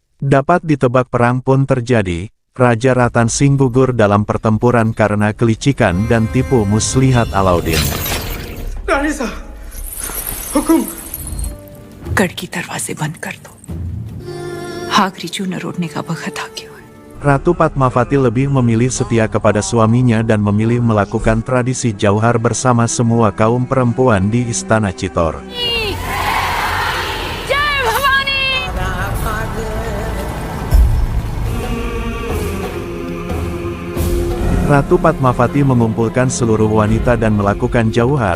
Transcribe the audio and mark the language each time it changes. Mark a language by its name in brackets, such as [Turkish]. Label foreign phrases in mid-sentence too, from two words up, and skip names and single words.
[Indonesian] Dapat ditebak perang pun terjadi. Raja Ratan Singh gugur dalam pertempuran karena kelicikan dan tipu muslihat Alauddin. [Hindi] रानी साहब हुकुम गढ़ की दरवाजे बंद कर दो। आखिरी चूना रोड़ने का वक्त आ गया है। [Indonesian] Ratu Padmavati lebih memilih setia kepada suaminya dan memilih melakukan tradisi jauhar bersama semua kaum perempuan di Istana Chitor. Ratu Padmavati mengumpulkan seluruh wanita dan melakukan jauhar.